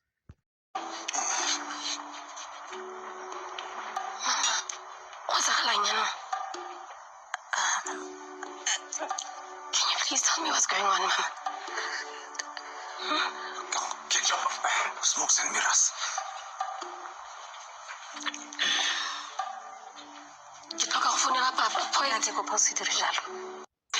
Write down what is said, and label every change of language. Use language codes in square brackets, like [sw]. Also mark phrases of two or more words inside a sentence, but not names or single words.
[en] What's happening? Can you please tell me what's going on, Mama? Get your smokes and mirrors. [tn] Ke tlhoka go founela papa, po ya tse go se dire jalo.